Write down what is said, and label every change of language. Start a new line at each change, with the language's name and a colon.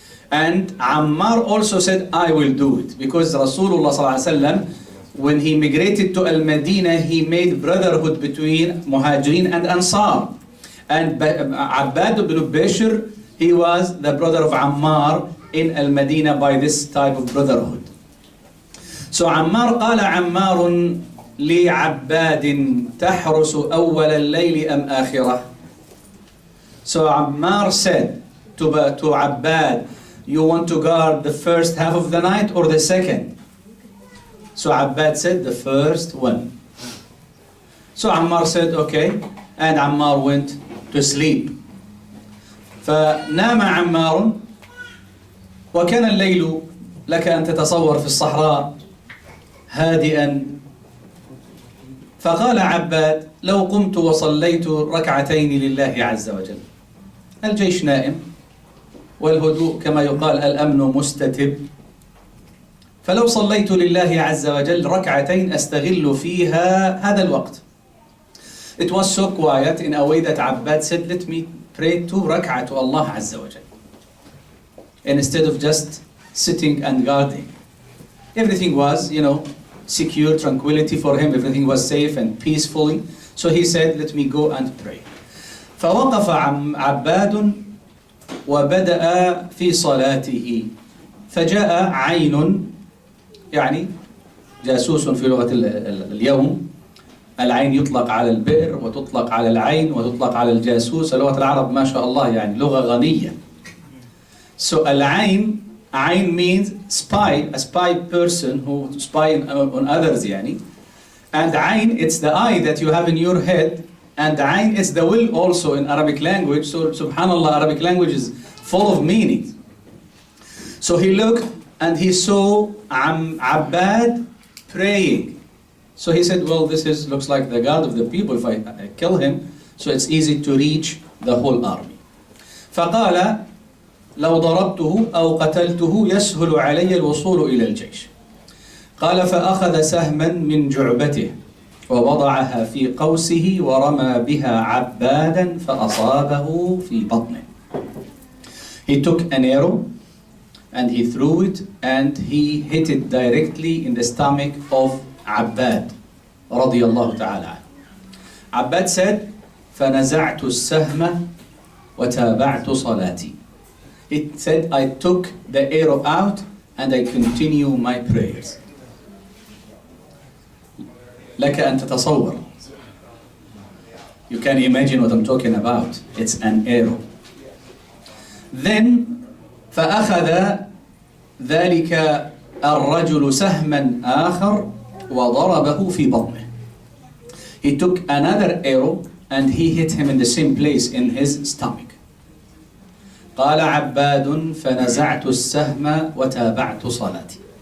English: And Ammar also said, I will do it. Because Rasulullah sallallahu alaihi wasallam, when he migrated to Al-Madinah, he made brotherhood between Muhajirin and Ansar. And Abbad ibn Bishr, he was the brother of Ammar in Al-Madinah by this type of brotherhood. So Ammar
Arabic: قال عمار لعباد تحرس أول الليل أم آخرة.
English: So Ammar said to Abbad, you want to guard the first half of the night or the second? So Abbad said the first one. So Ammar said okay, and Ammar went to sleep.
Arabic: فنام عمار وكان الليل لك أن تتصور في الصحراء هادئا. فقال عباد لو قمت وصليت ركعتين لله عز وجل. الجيش نائم والهدوء كما يقال الأمن مستتب، فلو صليت لله عز وجل ركعتين أستغل فيها هذا الوقت.
English: It was so quiet in a way that Abbad said, let me pray 2 rak'ah to Allah Azza wa Jal, instead of just sitting and guarding. Everything was, secure, tranquility for him, everything was safe and peacefully. So he said, let me go and pray.
Arabic: فوقف عباد وبدأ في صلاته فجاء عين، يعني جاسوس في لغة اليوم. العين يطلق على البئر وتطلق على العين وتطلق على الجاسوس. لغة العرب ما شاء الله يعني لغة غنية.
English: So العين means spy, a spy person who spy on others يعني. And عين, it's the eye that you have in your head, and عين is the will also in Arabic language. So subhanallah, Arabic language is full of meanings. So he looked and he saw Abbad praying. So he said, well, this looks like the God of the people. If I kill him, so it's easy to reach the whole army.
Arabic: فقال لو ضربته أو قتلته يسهل علي الوصول إلى الجيش. قال فأخذ سهما من جعبته ووضعها في قوسه ورمى بها عبادا فأصابه في بطنه.
English: He took an arrow and he threw it and he hit it directly in the stomach of Abbad رضي الله تعالى عنه. Abbad said
Arabic: فنزعت السهم وتابعت صلاتي.
English: It said I took the arrow out and I continue my prayers.
Arabic: لك أن تتصور.
English: You can imagine what I'm talking about. It's an arrow.
Arabic: Then فأخذ ذلك الرجل سهما آخر وضربه في بطنه.
English: He took another arrow and he hit him in the same place in his stomach.
Arabic: قال عباد فنزعت السهم وتابعت صلاتي.